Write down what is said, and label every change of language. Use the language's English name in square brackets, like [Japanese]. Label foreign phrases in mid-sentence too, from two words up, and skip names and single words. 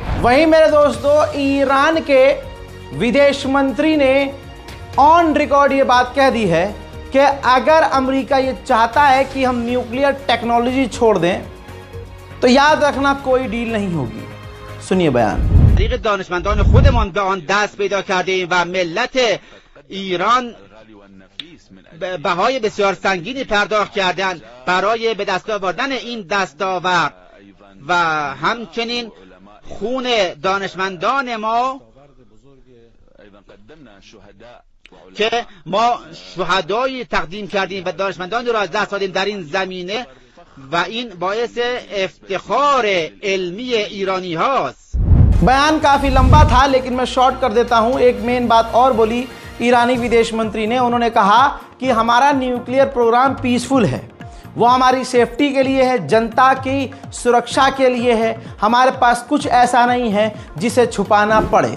[Hindi] वहीं मेरे दोस्तों, ईरान के विदेश मंत्री ने [English] on record [Hindi] ये बात कह दी है कि अगर अमेरिका ये चाहता है कि हम [English] nuclear technology [Hindi] छोड़ दें तो याद रखना कोई डील नहीं होगी। सुनिए बयान। [Persian] دانشمندان خودمان به آن دست پیدا کردیم و ملت ایران بهای بسیار سنگینی پرداخت کردند برای به دست آوردن این دستاورد و همچنین خون دانشمندان ما که ما شهدایی تقدیم کردیم و دانشمندان را از دست دادیم در این زمینه و این باعث افتخار علمی ایرانی هاست। [Hindi] बयान काफ़ी लंबा था लेकिन मैं शॉर्ट कर देता हूं। एक मेन बात और बोली ईरानी विदेश मंत्री ने। उन्होंने कहा कि हमारा [English] nuclear program peaceful [Hindi] है, वो हमारी सेफ्टी के लिए है, जनता की सुरक्षा के लिए है। हमारे पास कुछ ऐसा नहीं है जिसे छुपाना पड़े।